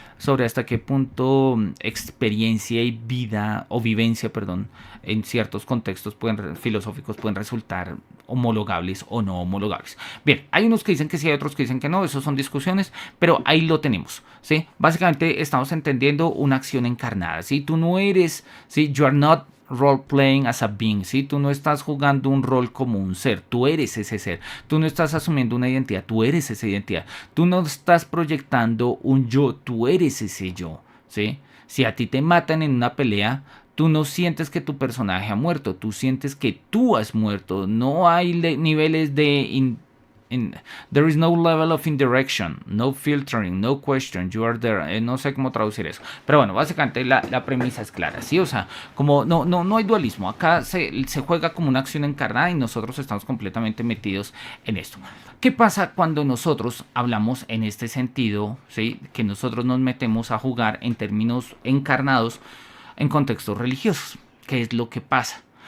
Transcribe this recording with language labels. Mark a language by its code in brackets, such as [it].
[es] sobre hasta qué punto experiencia y vida o vivencia, perdón, en ciertos contextos filosóficos pueden resultar homologables o no homologables. Bien, hay unos que dicen que sí, hay otros que dicen que no, eso son discusiones, pero ahí lo tenemos, ¿sí? Básicamente estamos entendiendo una acción encarnada, ¿sí? Tú no eres, ¿sí? [en] You are not role playing as a being, [es] ¿sí? Tú no estás jugando un rol como un ser, tú eres ese ser, tú no estás asumiendo una identidad, tú eres esa identidad, tú no estás proyectando un yo, tú eres ese yo, ¿sí? Si a ti te matan en una pelea, tú no sientes que tu personaje ha muerto, tú sientes que tú has muerto, no hay niveles de... [en] there is no level of indirection, no filtering, no question, you are there. [es] No sé cómo traducir eso, pero bueno, básicamente la premisa es clara, ¿sí? O sea, como no hay dualismo, acá se juega como una acción encarnada y nosotros estamos completamente metidos en esto. ¿Qué pasa cuando nosotros hablamos en este sentido, ¿sí? Que nosotros nos metemos a jugar en términos encarnados en contextos religiosos? ¿Qué es lo que pasa?